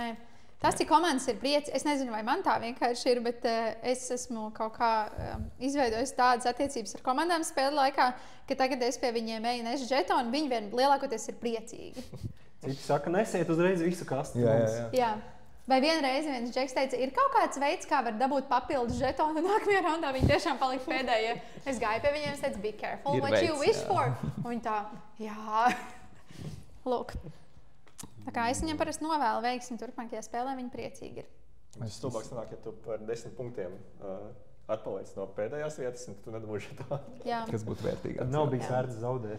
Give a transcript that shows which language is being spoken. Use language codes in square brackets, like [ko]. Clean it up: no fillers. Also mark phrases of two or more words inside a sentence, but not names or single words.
[lv] Tas, cik komandas ir priecīgas, es nezinu, vai man tā vienkārši ir, bet es esmu kaut kā izveidojis tādas attiecības ar komandām spēļu laikā, ka tagad es pie viņiem eju nesu žetonu, viņi vien lielākoties ir priecīgi. Citi saka, nesiet uzreiz visu kastu. Jā. Vai vienreiz viens džeks teica, ir kaut kāds veids, kā var dabūt papildus žetonu, un nākamajā raundā viņi tiešām palika pēdējie. Es gāju pie viņiem, es teicu, [en] be careful what you wish for. [lv] Un viņi tā, jā. Lūk. Tā kā es viņam parasti novēlu veiksmi turpmākajā spēlē, viņi priecīgi ir. Stulbāks nāk, ja tu par 10 punktiem atpaliec no pēdējās vietas, un tu nedabūji žetoni. Kas būtu vērtīgāk. Nav bijis vērts zaudēt.